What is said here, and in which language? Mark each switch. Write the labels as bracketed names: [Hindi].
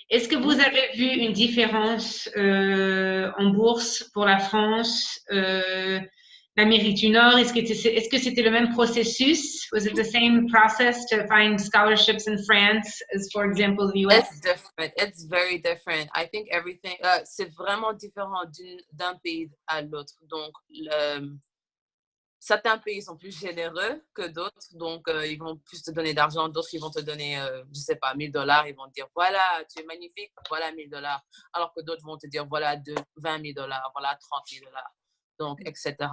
[French] Est-ce que vous avez vu une différence en bourse pour la France, l'Amérique du Nord? Est-ce que c'était le même processus? [English] Was it the same process to find scholarships in France as, for example, the US? It's different. It's very different. I think everything, [French] c'est vraiment différent d'un pays à l'autre. Donc, certains pays sont plus généreux que d'autres, donc ils vont plus te donner d'argent, d'autres ils vont te donner, je sais pas, $1000, ils vont te dire voilà, tu es magnifique, voilà $1000, alors que d'autres vont te dire voilà $20 000, voilà $30 000, donc etc.